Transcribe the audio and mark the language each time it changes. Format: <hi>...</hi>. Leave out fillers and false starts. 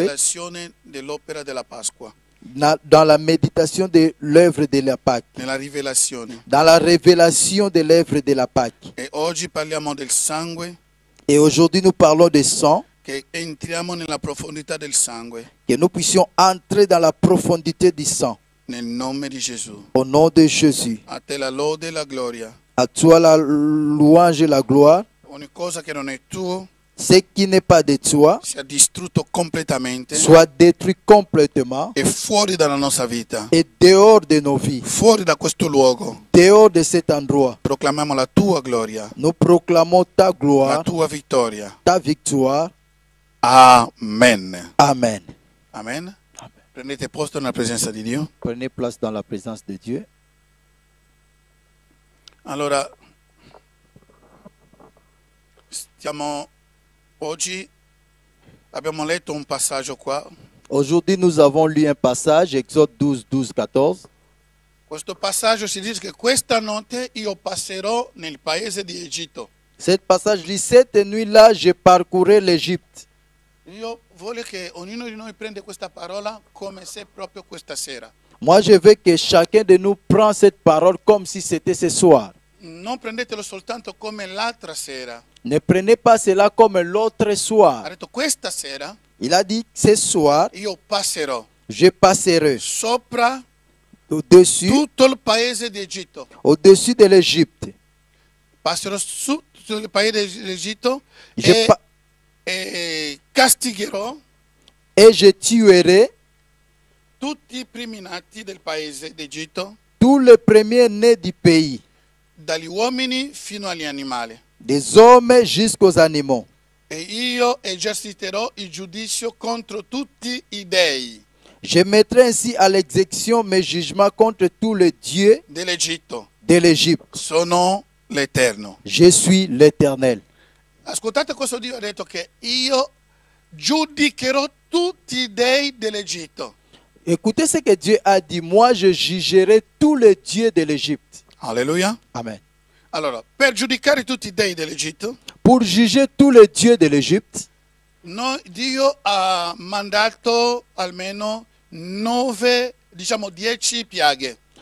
<it>rivelazione dell'opera della Pasqua.</it> <fr>dans la méditation de l'œuvre de la Pâque,</fr> <it>Nella rivelazione.</it> <fr>dans la révélation de l'œuvre de la Pâque.</fr> <it>E oggi parliamo del sangue,</it> <fr>Et aujourd'hui, nous parlons de sang,</fr> <it>che entriamo nella profondità del sangue.</it> <fr>que nous puissions entrer dans la profondité du sang.</fr> <it>Nel nome di Gesù.</it> <fr>Au nom de Jésus.</fr> <it>A te la lode e la gloria.</it> <fr>À toi la louange et la gloire.</fr> <it>Ogni cosa che non è tuo</it> <fr>Ce qui n'est pas de toi</fr> <it>sia distrutto completamente</it> <fr>soit détruit complètement</fr> <it>e fuori dalla nostra vita,</it> <fr>et dehors de nos vies,</fr> <it>fuori da questo luogo.</it> <fr>dehors de cet endroit.</fr> <it>Proclamiamo la tua gloria,</it> <fr>Nous proclamons ta la gloire,</fr> <it>tua vittoria.</it> <fr>ta victoire. Amen. Amen. Amen.</fr> <it>Prendete posto nella presenza di Dio.</it> <fr>Prenez place dans la présence de Dieu.</fr> <it>Allora, oggi abbiamo letto un passaggio qua.</it> <fr>Aujourd'hui, nous avons lu un passage, Exode 12, 12, 14.</fr> <it>Questo passaggio si dice che questa notte io passerò nel paese di Egitto.</it> <fr>Cet passage dit, cette nuit-là, je parcourais l'Égypte.</fr> <it>Io voglio che ognuno di noi prenda questa parola come se proprio questa sera.</it> <fr>Moi, je veux que chacun de nous prenne cette parole comme si c'était ce soir.</fr> <it>Non prendetelo soltanto come l'altra sera.</it> <fr>Ne prenez pas cela comme l'autre</fr> <it>Ha</it> <fr>soir.</fr> <it>detto questa sera</it> <fr>Il a dit, ce soir,</fr> <it>io passerò</it> <fr>je passerai</fr> <it>sopra</it> <fr>au-dessus,</fr> <it>tutto il paese di Egitto.</it> <fr>au-dessus de l'Égypte.</fr> <it>Passerò sul paese d'Egitto</it> <fr>Je</fr> <it>e castigherò</it> <fr>Et je tuerai</fr> <it>tutti i primi nati del paese d'Egitto</it> <fr>tous les premiers nés du pays.</fr> <it>dagli uomini fino agli animali.</it> <fr>des hommes jusqu'aux animaux.</fr> <it>E io eserciterò il giudizio contro tutti i dei</it> <fr>Je mettrai ainsi à l'exécution mes jugements contre tous les dieux</fr> <it>dell'Egitto.</it> <fr>de l'Égypte.</fr> <it>Sono l'Eterno.</it> <fr>Je suis l'Éternel.</fr> <it>Ascoltate cosa Dio ha detto, che io giudicherò tutti i dei dell'Egitto.</it> <fr>Écoutez ce que Dieu a dit. Moi, je jugerai tous les dieux de l'Égypte. Alleluia. Amen.</fr> <it>Allora, per giudicare tutti i dei dell'Egitto,</it> <fr>Pour juger tous les dieux de l'Égypte,</fr> <it>Dio ha mandato almeno 10 piaghe.</it>